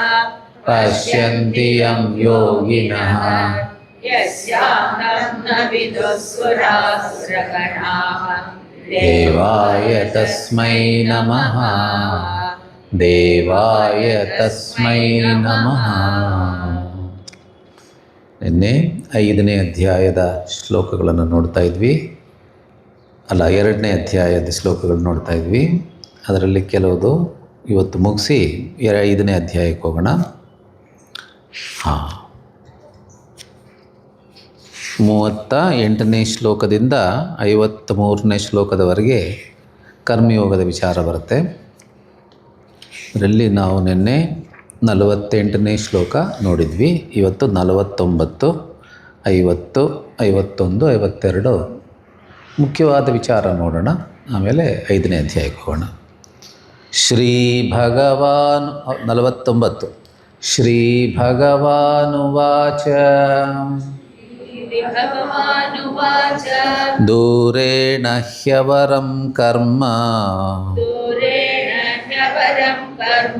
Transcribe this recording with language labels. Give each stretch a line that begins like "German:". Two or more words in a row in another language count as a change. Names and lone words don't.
Sanskrit: पश्यन्ति यं योगिनः यस्यान्तं न विदुःसुरासुरगणाः देवाय तस्मै नमः ದೇವಾಯ ತಸ್ಮೈ ನಮಃ.
Kannada: ನಿನ್ನೆ 5ನೇ ಅಧ್ಯಾಯದ ಶ್ಲೋಕಗಳನ್ನು ನೋಡ್ತಾ ಇದ್ವಿ, ಅಲ್ಲ 2ನೇ ಅಧ್ಯಾಯದ ಶ್ಲೋಕಗಳು ನೋಡ್ತಾ ಇದ್ವಿ. ಅದರಲ್ಲಿ ಕೆಲವುದು ಇವತ್ತು ಮುಗಿಸಿ 5ನೇ ಅಧ್ಯಾಯಕ್ಕೆ ಹೋಗೋಣ. 38ನೇ ಶ್ಲೋಕದಿಂದ 53ನೇ ಶ್ಲೋಕದವರೆಗೆ ಕರ್ಮಯೋಗದ ವಿಚಾರ ಬರುತ್ತೆ. ಅದರಲ್ಲಿ ನಾವು ನಿನ್ನೆ 48ನೇ ಶ್ಲೋಕ ನೋಡಿದ್ವಿ. ಇವತ್ತು 49, 50, 51, 52 ಮುಖ್ಯವಾದ ವಿಚಾರ ನೋಡೋಣ. ಆಮೇಲೆ 5ನೇ ಅಧ್ಯಾಯಕ್ಕೆ ಹೋಗೋಣ.
Sanskrit: ಶ್ರೀ ಭಗವಾನ್ 49 ಶ್ರೀ ಭಗವಾನುವಾಚ भगवानुवाच दूरेण ह्यवरं कर्म दूरेण ह्यवरं कर्म